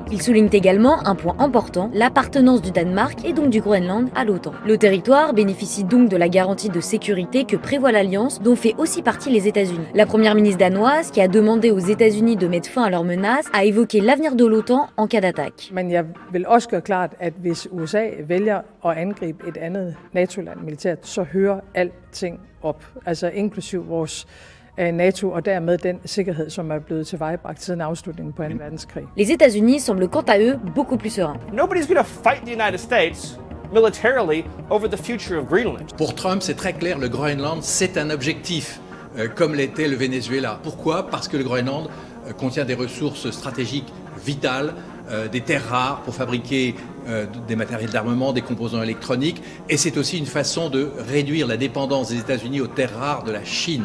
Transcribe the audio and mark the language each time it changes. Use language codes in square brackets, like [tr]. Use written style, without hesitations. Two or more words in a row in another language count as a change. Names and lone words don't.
[fr] Ils soulignent également un point important, l'appartenance du Danemark et donc du Groenland à l'OTAN. Le territoire bénéficie donc de la garantie de sécurité que prévoit l'Alliance, dont fait aussi partie les États-Unis. La première ministre danoise, qui a demandé aux États-Unis de mettre fin à leurs menaces, a évoqué l'avenir de l'OTAN en cas d'attaque. [da] Men jeg vil også gøre klart, at hvis USA vælger at angribe et andet NATO-land militært, så hører alting op, altså inklusiv vores NATO og dermed den sikkerhed, som er blevet tilvejebragt siden afslutningen på 2. verdenskrig. [fr] Les États-Unis semblent quant à eux beaucoup plus sereins. [en] Nobody's going to fight the United States militarily over the future of Greenland. [fr] Pour Trump, c'est très clair, le Groenland, c'est un objectif, comme l'était le Venezuela. Pourquoi? Parce que le Groenland contient des ressources stratégiques vitales, des terres rares pour fabriquer des matériels d'armement, des composants électroniques, et c'est aussi une façon de réduire la dépendance des États-Unis aux terres rares de la Chine.